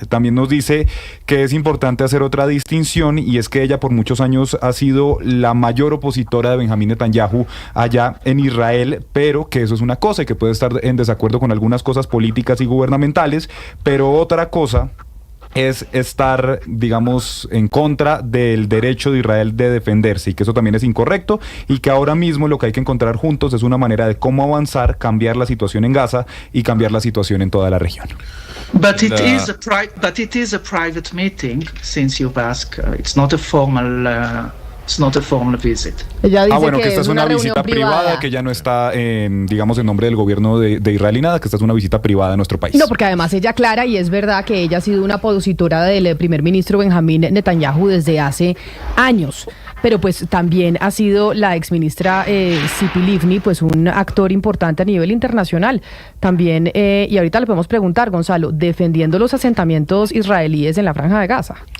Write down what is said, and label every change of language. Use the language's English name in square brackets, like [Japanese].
[Spanish] También nos dice que es importante hacer otra distinción, y es que ella por muchos años ha sido la mayor opositora de Benjamín Netanyahu allá en Israel, pero que eso es una cosa y que puede estar en desacuerdo con algunas cosas políticas y gubernamentales, pero otra cosa es estar, digamos, en contra del derecho de Israel de defenderse, y que eso también es incorrecto, y que ahora mismo lo que hay que encontrar juntos es una manera de cómo avanzar, cambiar la situación en Gaza y cambiar la situación en toda la región. [English] But it is a private meeting, since you've asked. It's not a formal visit. [Spanish] Ella dice bueno, que esta es es una visita privada, que ya no está, digamos, en nombre del gobierno de Israel y nada, que esta es una visita privada a nuestro país. No, porque además ella aclara, y es verdad que ella ha sido una opositora del primer ministro Benjamín Netanyahu desde hace años, pero pues también ha sido la exministra Tzipi Livni, pues un actor importante a nivel internacional también, y ahorita le podemos preguntar, Gonzalo, defendiendo los asentamientos israelíes en la Franja de Gaza.